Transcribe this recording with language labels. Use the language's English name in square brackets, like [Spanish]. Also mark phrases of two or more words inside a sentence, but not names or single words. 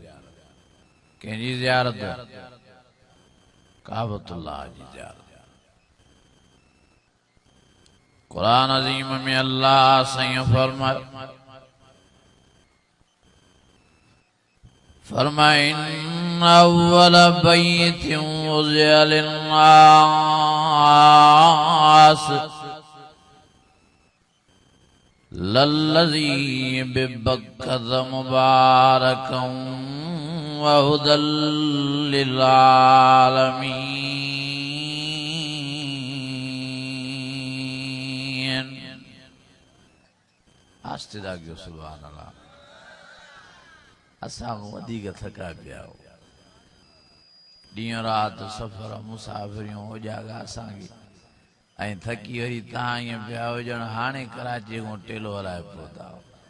[Sindhi] कंहिंजी ज़ियारत? काबतुल्लाह जी ज़ियारत। कुरान अज़ीम में अल्लाह सैयं फरमाए [Arabic] إن أول بيت وضع للناس للذي ببكة مباركا وهدى للعالمين. [Sindhi] आस्ते दागियो [Arabic] سبحان الله. [Sindhi] असां वधीक थका पिया हो, ॾींहुं राति सफ़र मुसाफ़िरियूं हो जागा असांखे, ऐं थकी वरी तव्हां ईअं पिया हो ॼण हाणे कराची खां टेलो हलाए पहुता हो।